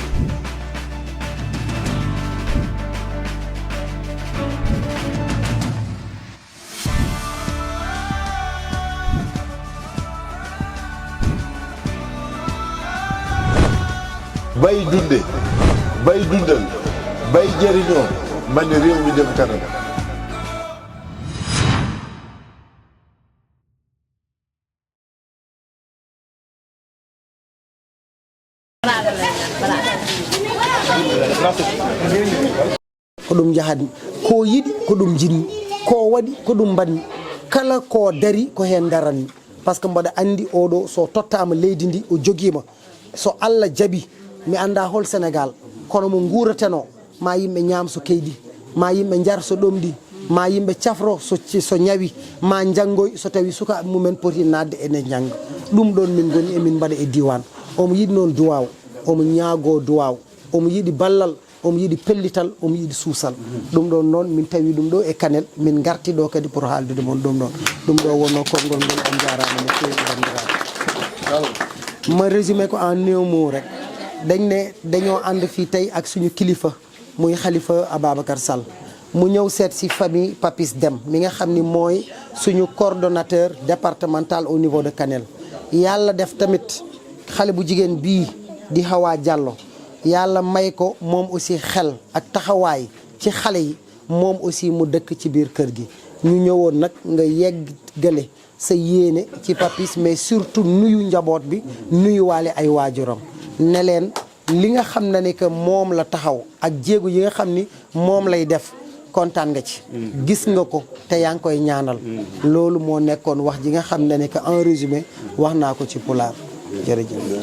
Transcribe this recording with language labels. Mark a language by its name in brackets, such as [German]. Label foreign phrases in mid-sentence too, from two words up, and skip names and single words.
[Wolof] bay dunde bay dundal bay jëriñoo man ne réew mi dem kanam. [Fula] ko ɗum jahani ko yiɗi ko ɗum jinni ko waɗi ko ɗum banni kala ko dari ko hen daranni par ce que mbaɗa andi oɗo so tottama leydi ndi o joguima so Allah jaaɓi mi anda hol Sénégal kono mo guurateno ma yimɓe ñaam so keydi ma yimɓe jar so ɗomɗi ma yimɓe cafro so ñawi ma janggoy so tawi sukaɓe mumen poti nadde ene jangga ɗum ɗon min goni emin mbaɗa e diwan omo yiɗi noon duwaw omo ñaago duwaw omo yiɗi ballal omo yiɗi pellital omo yiɗi suusal ɗum ɗon noon min tawi ɗum ɗo e Kanel min garti ɗo kadi pour haaldude mon ɗum ɗon ɗum ɗo wonno konngol ngol on jarama no fewi bandiraɓe ma résumé ko en [Wolof] néew mot rek dañoo ànd fii tey ak suñu kilifa muy Khalifa Ababacar Sall mu ñëw seet si famille Papis Deme mi nga xam ni mooy suñu [French] coordonnateur départemental au niveau de [Wolof] Kanel yàlla def tamit xale bu jigéen bii di Hawa Diallo yàlla may ko moom aussi xel ak taxawaay ci xale yi moom aussi mu dëkk ci biir kër gi ñu ñëwoon nag nga yeggale sa yéene ci Papis [French] mais surtout [Wolof] nuyu njaboot bi nuyu waale ay waajuram ne leen li nga xam ne ni que moom la taxaw ak jéego yi nga xam ni moom lay def kontaan nga ci gis nga ko te yaa ngi koy ñaanal loolu moo nekkoon wax ji nga xam ne ni que [French] en résumé [Wolof] wax naa ko ci pulaar jërëjëf